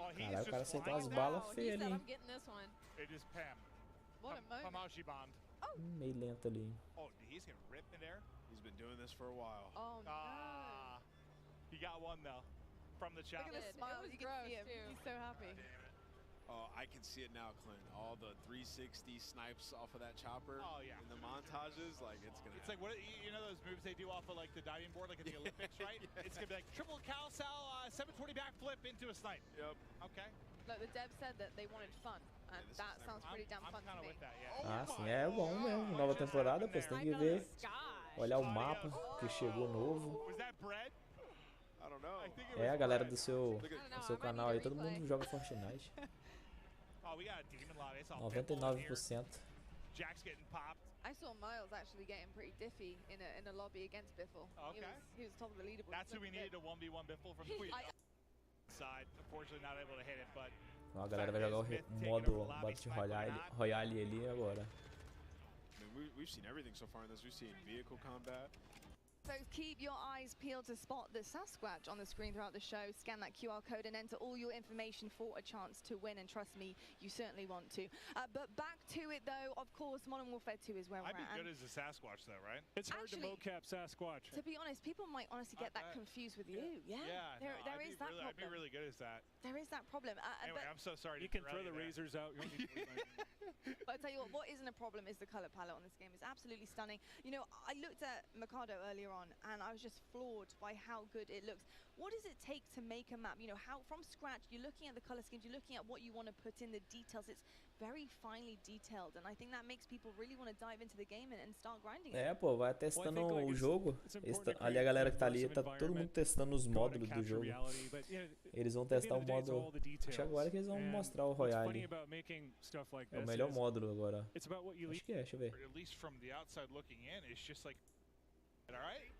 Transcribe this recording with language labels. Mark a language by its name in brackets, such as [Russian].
[Portuguese] Caralho, o cara acertou umas balas feias ali, hein? [English] It is Pam. What a moment. Pamashi Bond. [Portuguese] Meio lento ali. [English] Oh, he's getting ripped in there. He's been doing this for a while. Oh no. He got one though. From the chopper. Look at the smile. You can see him. He's so happy. Oh, I can see it now, Clint. All the 360 snipes off of that chopper. Oh, yeah. In the montages, like, it's going to It's like, what you know those moves they do off of, like, the diving board, like at the Olympics, right? It's going to be like triple cow sal, 720 backflip into a snipe. Yep. Okay. Look, the devs said that they wanted fun, and that sounds pretty damn fun to me. With that, yeah. [Portuguese] Ah, sim, é bom mesmo. Nova temporada, pô, você tem que ver. Olhar o mapa que chegou novo. [English] Was that bread? I don't know. [Portuguese] É, a galera do seu canal aí, todo mundo joga Fortnite. [English] Oh, we got a demon lobby. It's all 99%. Jack's getting popped. I saw Miles actually getting pretty diffy in a lobby against Biffle. Okay. He was top of the leaderboard. That's who we needed to 1v1 Biffle from Queen. Side, unfortunately not able to hit it, but [Portuguese] A galera vai jogar o modo Battle Royale ali agora. [English] I mean, we've seen everything so far in this. We've seen vehicle combat. Folks, keep your eyes peeled to spot the Sasquatch on the screen throughout the show. Scan that QR code and enter all your information for a chance to win. And trust me, you certainly want to. But back to it, though. Of course, Modern Warfare 2 is where we're at. I'd be good as a Sasquatch, though, right? It's hard to mocap Sasquatch. To be honest, people might honestly get that confused with you. Yeah. There is that problem. I'd be really good as that. There is that problem. Anyway, I'm so sorry. You can throw the razors out. You But I tell you what isn't a problem is the color palette on this game. It's absolutely stunning. You know, I looked at Mikado earlier on, and I was just floored by how good it looks. What does it take to make a map? You know, how from scratch, you're looking at the color schemes, you're looking at what you want to put in, the details. It's very finely detailed, and I think that makes people really want to dive into the game and start grinding it. [Portuguese] É, pô, vai testando o jogo. Ali a galera que tá ali, tá todo mundo testando os módulos do jogo. Eles vão testar o módulo. Acho que agora que eles vão mostrar o Royale. É o melhor módulo agora. Acho que é, deixa eu ver. [English] At least from the outside looking in, it's just like, all right,